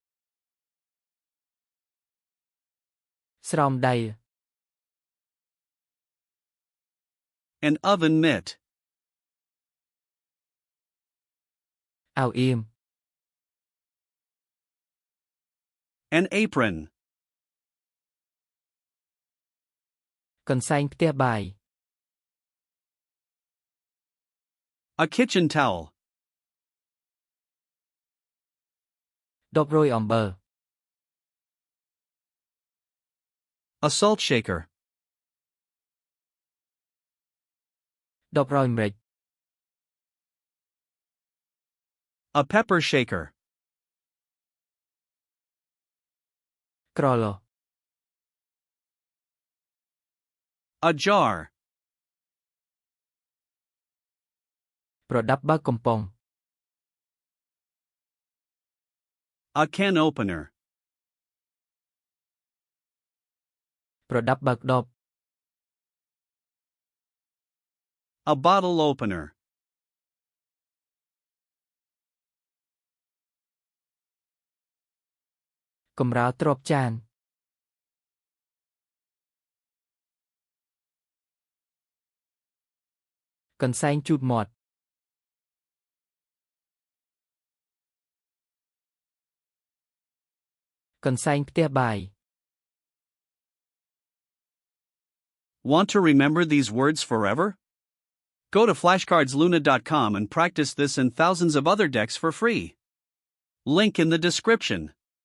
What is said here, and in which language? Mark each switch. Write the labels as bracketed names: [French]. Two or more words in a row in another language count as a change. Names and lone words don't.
[Khmer] ស្រោមដៃ [English] An oven mitt. [Khmer] អាវអៀម [English] An apron. [Khmer] កន្សែងផ្ទះបាយ [English] A kitchen towel. [Khmer] ដបរោយអំបិល [English] A salt shaker. [Khmer] ដបរោយម្រេច [English] A pepper shaker. [Khmer] ក្រឡ [English] A jar. [Khmer] ប្រដាប់បើកកំប៉ុង [English] A can opener. [Khmer] ប្រដាប់បើកដប [English] A bottle opener. [Khmer] កម្រាលទ្រាប់ចាន កន្សែងជូតមាត់ កន្សែងផ្ទះបាយ [English] Want to remember these words forever? Go to FlashcardsLuna.com and practice this and thousands of other decks for free. Link in the description.